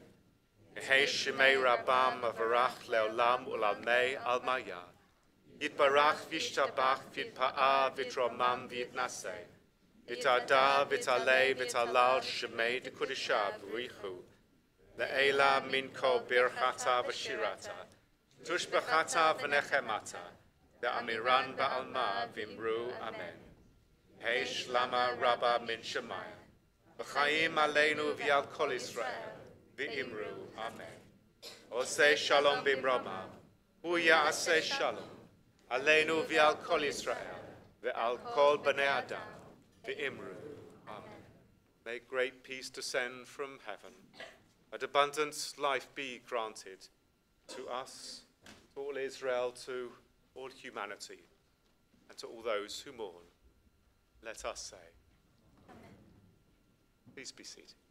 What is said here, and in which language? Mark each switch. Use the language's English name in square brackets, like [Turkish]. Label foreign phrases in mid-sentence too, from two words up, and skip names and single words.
[Aramaic] יהא שמה רבא מברך לעלם ולעלמי עלמיא, יתברך וישתבח ויתפאר ויתרומם ויתנשא, ויתהדר, ויתעלה, ויתהלל, שמה דקודשא, בריך הוא. לעלא מן כל ברכתא ושירתא. תשבחתא ונחמתא. דאמירן בעלמא ואמרו אמן. יהא שלמא רבא מן שמיא. [Hebrew] וחיים עלינו ועל כל ישראל. ואמרו אמן. עשה שלום במרומיו. הוא יעשה שלום. עלינו ועל כל ישראל. ועל כל בני אדם. אמרו. Amen. [English] May great peace descend from heaven, and abundant life be granted to us, to all Israel, to all humanity, and to all those who mourn. Let us say, Amen. Please be seated.